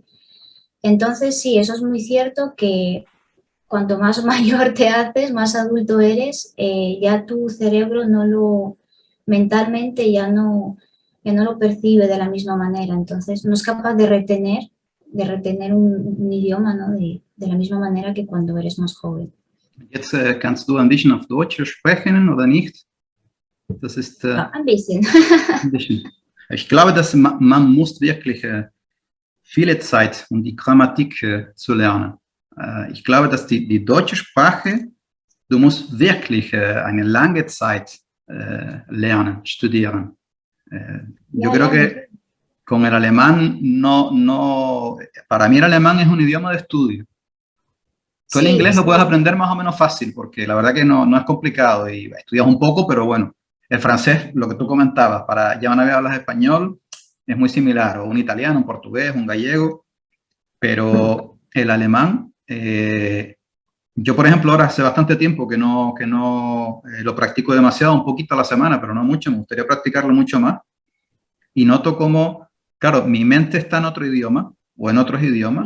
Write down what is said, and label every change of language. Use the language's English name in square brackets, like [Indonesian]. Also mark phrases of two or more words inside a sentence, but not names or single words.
[Spanish] Entonces, sí, eso es muy cierto que cuanto más mayor te haces, más adulto eres, ya tu cerebro mentalmente ya no lo percibe de la misma manera. Entonces, no es capaz de retener un idioma, ¿no? De la misma manera que cuando eres más joven. [German] Jetzt kannst du ein bisschen auf Deutsch sprechen oder nicht? Das ist Ja, ein bisschen. ein bisschen. Ich glaube, dass man muss wirklich viele Zeit, um die Grammatik zu lernen. Ich glaube, dass die deutsche Sprache, du musst wirklich eine lange Zeit lernen, studieren. [Spanish] Yo Ya, creo ya, lo que entiendo. con el alemán para mí el alemán es un idioma de estudio. Tú el Sí, inglés lo puedes sí, aprender más o menos fácil, porque la verdad que no es complicado y estudias un poco, pero bueno, el francés, lo que tú comentabas, para ya una vez hablas español, es muy similar, o un italiano, un portugués, un gallego, pero el alemán, yo por ejemplo ahora hace bastante tiempo que no lo practico demasiado, un poquito a la semana, pero no mucho, me gustaría practicarlo mucho más y noto como, claro, mi mente está en otro idioma o en otros idiomas,